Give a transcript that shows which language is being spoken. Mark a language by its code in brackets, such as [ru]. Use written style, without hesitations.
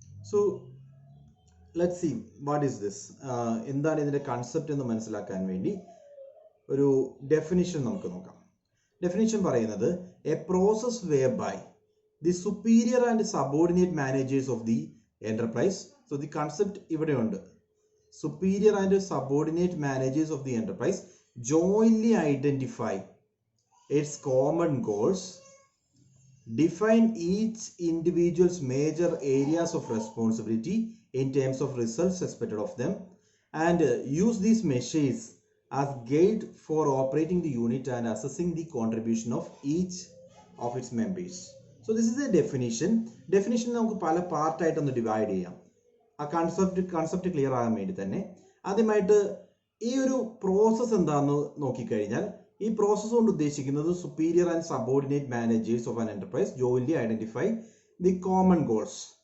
[en] So let's see what is this. [ml] എന്താണ് ഇതിന്റെ concept എന്ന് മനസ്സിലാക്കാൻ വേണ്ടി ഒരു ഡെഫിനിഷൻ നമുക്ക് നോക്കാം. ഡെഫിനിഷൻ പറയുന്നത് [en] A process whereby the superior and subordinate managers of the enterprise. [ml] So the concept ഇവിടെയുണ്ട്. Superior and subordinate managers of the enterprise [en] jointly identify its common goals, define each individual's major areas of responsibility in terms of results expected of them, and use these measures as guide for operating the unit and assessing the contribution of each of its members. So this is a definition. [ml] Definition നമുക്ക് പല പാർട്ടായിട്ടൊന്ന് divide ചെയ്യാം. ആ concept clear ആകാൻ വേണ്ടി തന്നെ ആദ്യമായിട്ട് ഈ ഒരു പ്രോസസ്സ് എന്താണെന്ന് നോക്കിക്കഴിഞ്ഞാൽ ഈ പ്രോസസ്സ് കൊണ്ട് ഉദ്ദേശിക്കുന്നത് [en] Superior and subordinate managers of an enterprise jointly identify the common goals.